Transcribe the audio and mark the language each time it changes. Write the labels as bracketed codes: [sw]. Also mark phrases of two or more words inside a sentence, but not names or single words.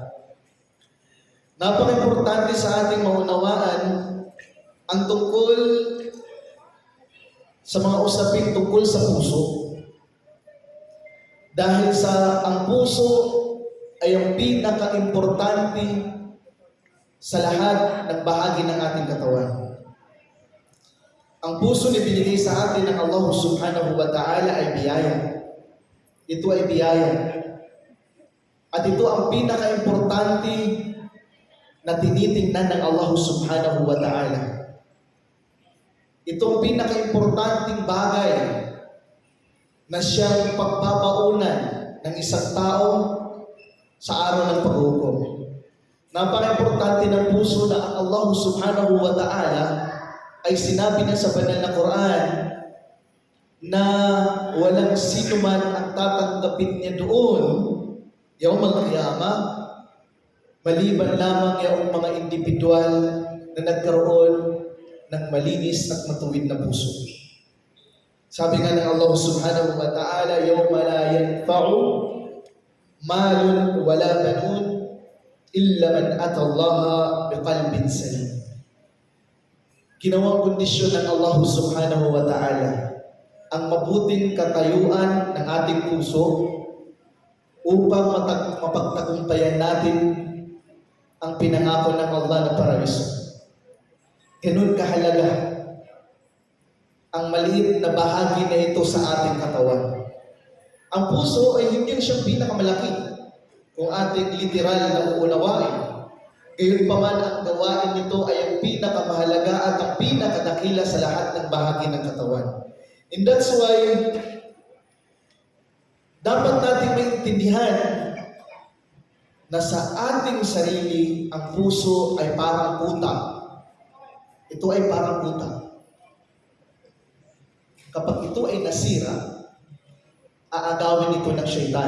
[tl] Napaka-importante sa ating maunawaan ang tungkol sa mga usapin tungkol sa puso. Dahil sa ang puso ay ang pinaka-importante sa lahat ng bahagi ng ating katawan. Ang puso na binigay sa atin ng Allah [ar] سبحانه وتعالى [tl] ay biyaya. Ito ay biyaya. At ito ang pinaka-importante na tinitingnan ng Allah [ar] سبحانه وتعالى. [tl] Ito ang pinaka-importanting bagay na siyang pagpapaunan ng isang tao sa araw ng paghukom. Napaka-importante ng puso na ang Allah [ar] سبحانه وتعالى [tl] ay sinabi niya sa banal na Quran na walang sino man ang tatanggapin niya doon [ar] يوم القيامة [tl] maliban lamang yung mga individual na nagkaroon ng malinis at matuwid na puso. Sabi nga ng [ar] الله سبحانه وتعالى يوم لا ينفع مال ولا بنون إلا من أتى الله بقلب سليم. [tl] Ginawang kondisyon ng Allah [ar] سبحانه وتعالى [tl] ang mabuting katayuan ng ating puso upang mapagtagumpayan natin ang pinangako ng Allah na paraiso. Ganun kahalaga ang maliit na bahagi na ito sa ating katawan. Ang puso ay hindi siyang pinakamalaki kung ating literal na uunawain. Gayunpaman ang gawain nito ay ang pinakamahalaga at ang pinakadakila sa lahat ng bahagi ng katawan. [en] And that's why [tl] dapat natin maintindihan na sa ating sarili ang puso ay parang kuta. Ito ay parang kuta. Kapag ito ay nasira, aagawin ito ng syaitan.